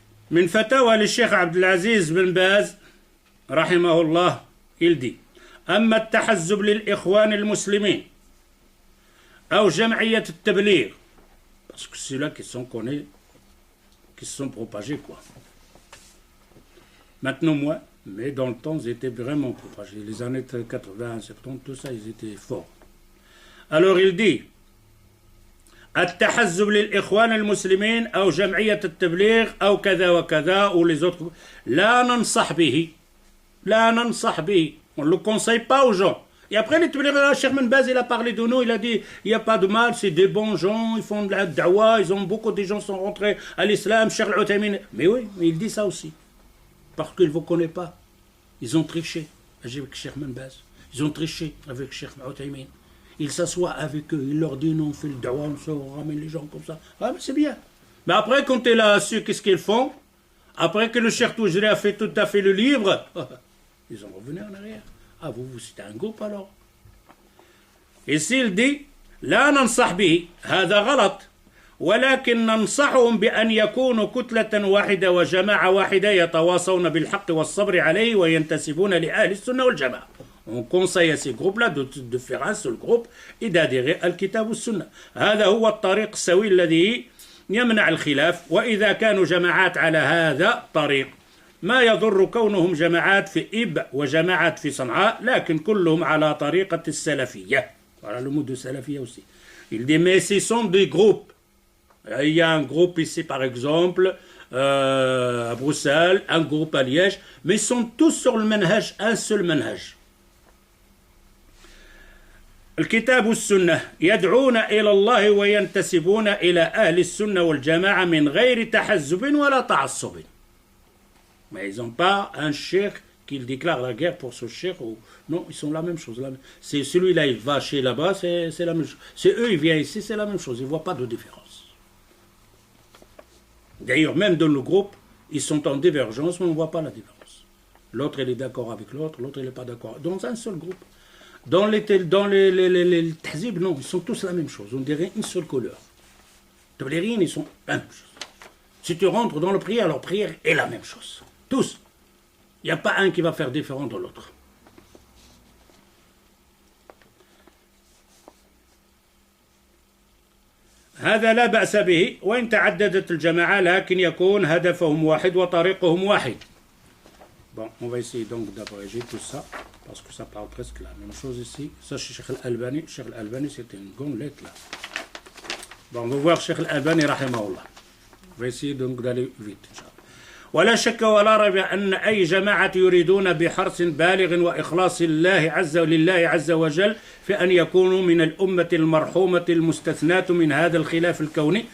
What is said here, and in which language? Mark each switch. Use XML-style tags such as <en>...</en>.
<ar>من فتاوى للشيخ عبد العزيز بن باز رحمه الله</ar> <fr>il dit</fr> <ar>أما التحزب للإخوان المسلمين أو جمعية التبليغ</ar> <fr>parce que c'est là qu'ils sont connus qui se sont propagés quoi. Maintenant moi, mais dans le temps ils étaient vraiment propagés. Les années 80, 70, tout ça ils étaient forts. Alors il dit</fr> <ar>التحزب للإخوان المسلمين أو جمعية التبليغ أو كذا وكذا</ar> <fr>ou les autres</fr> <ar>لا ننصح به La nansah bihi.</ar> <fr>On ne le conseille pas aux gens. Et après, les Cheikh Ibn Baz, il a parlé de nous, il a dit, il n'y a pas de mal, c'est des bons gens, ils font de la da'wa, beaucoup de gens sont rentrés à l'islam, Cheikh Al-Uthaymin. Mais oui, mais il dit ça aussi. Parce qu'il ne vous connaît pas. Ils ont triché avec Cheikh Ibn Baz. Ils ont triché avec Cheikh Al-Uthaymin. Il s'assoit avec eux, il leur dit, non, on fait le da'wa, on ramène les gens comme ça. Ah, mais c'est bien. Mais après, quand tu es là, su qu'est-ce qu'ils font, après que le Cheikh Toujri a fait tout à fait le livre, ils ont revenu en arrière. Ah, vous, c'était un groupe alors. Ici, il dit,</fr> <ar>لا ننصح به هذا غلط ولكن ننصحهم بأن يكونوا كتلة واحدة وجماعة واحدة يتواصون بالحق والصبر عليه وينتسبون لأهل السنة والجماعة.</ar> <fr>On conseille à ces groupes-là de faire un seul groupe et d'adhérer à</fr> <ar>الكتاب والسنة. هذا هو الطريق السوي الذي يمنع الخلاف وإذا كانوا جماعات على هذا الطريق ما يضر كونهم جماعات في إب وجماعات في صنعاء لكن كلهم على طريقة السلفية.</ar> <fr>Voilà le mot de salafiyya aussi. Il dit mais ce sont des groupes. Il y a un groupe ici par exemple à Bruxelles, un groupe à Liège, mais ils sont tous sur le manhaj, un seul manhaj.</fr> <ar>الكتاب والسنة يدعون إلى الله وينتسبون إلى أهل السنة والجماعة من غير تحزب ولا تعصب.</ar> <fr>Mais ils n'ont pas un cheikh qui déclare la guerre pour ce cheikh. Ou... Non, ils sont la même chose. C'est celui-là, il va chez là-bas, c'est la même chose. C'est eux, ils viennent ici, c'est la même chose. Ils ne voient pas de différence. D'ailleurs, même dans le groupe, ils sont en divergence, mais on ne voit pas la différence. L'autre, il est d'accord avec l'autre, l'autre, il n'est pas d'accord. Dans un seul groupe. Dans les tahzib, non, ils sont tous la même chose. On dirait une seule couleur. Dans les riens, ils sont la même chose. Si tu rentres dans la prière, leur prière est la même chose. Tous. Il n'y a pas un qui va faire différent de l'autre.</fr> <ar>هذا لا بأس به وإن تعددت الجماعة لكن يكون هدفهم واحد وطريقهم واحد.</ar> <fr>Bon, on va essayer donc d'abréger tout ça parce que ça parle presque la même chose ici. Ça, c'est Cheikh Al-Albani. Cheikh Al-Albani, c'était une gondelette là. Bon, on va voir Cheikh Al-Albani, rahimahullah. On va essayer donc d'aller vite, Inch'Allah.</fr> <ar>ولا شك ولا ريب أن أي جماعة يريدون بحرص بالغ وإخلاص لله عز وجل في أن يكونوا من الأمة المرحومة المستثناة من هذا الخلاف الكوني.</ar>